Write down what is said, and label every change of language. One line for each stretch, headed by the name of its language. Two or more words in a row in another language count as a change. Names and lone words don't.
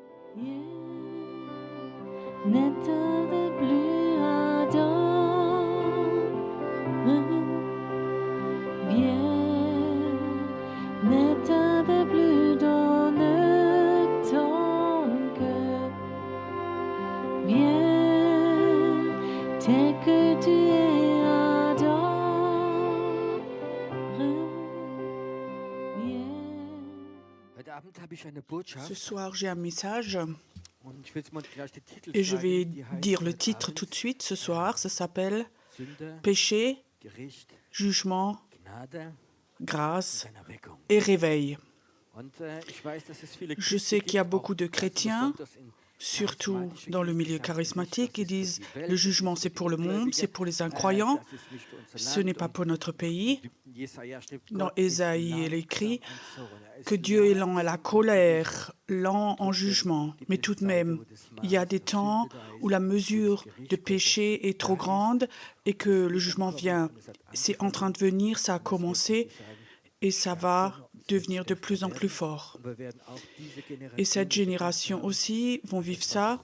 French: N'état de plus ardent, viens, n'état de plus dans ton cœur, viens, tel que tu es ardent, viens.
German: Heute Abend habe ich eine Botschaft.
French: Ce soir, j'ai un message
German: Und ich will jetzt mal gleich den Titel
French: et je vais
German: sagen, die heißt
French: dire le
German: heute
French: titre
German: Abend
French: tout de suite ce soir. Ça s'appelle
German: Sünde,
French: Péché,
German: Gericht,
French: jugement,
German: Gnade
French: grâce
German: und Erweckung.
French: et réveil.
German: Und ich weiß, dass es viele
French: Je
German: Christen
French: sais qu'il y a
German: gibt,
French: beaucoup
German: auch
French: de
German: ganz
French: chrétiens,
German: besonders in
French: surtout
German: charismatischen
French: dans le
German: Kirchen,
French: milieu
German: die sagen,
French: charismatique, qui
German: das ist für
French: disent
German: die Welt,
French: le
German: das
French: jugement
German: ist
French: c'est
German: für
French: pour le
German: die
French: monde, c'est
German: Ungläubigen,
French: pour les incroyants,
German: das ist nicht für unser
French: ce
German: Land.
French: n'est pas
German: Und
French: pour notre pays.
German: Jesaja schreibt,
French: Dans
German: Gott ist
French: Ésaïe, il est
German: langsam
French: écrit
German: und zornig. Er
French: que
German: ist
French: Dieu est lent à la
German: langsam und
French: colère, lent en jugement. Mais tout de même, il y a des temps où la mesure de péché est trop grande et que le jugement vient. C'est en train de venir, ça a commencé et ça va devenir de plus en plus fort. Et cette génération aussi vont vivre ça.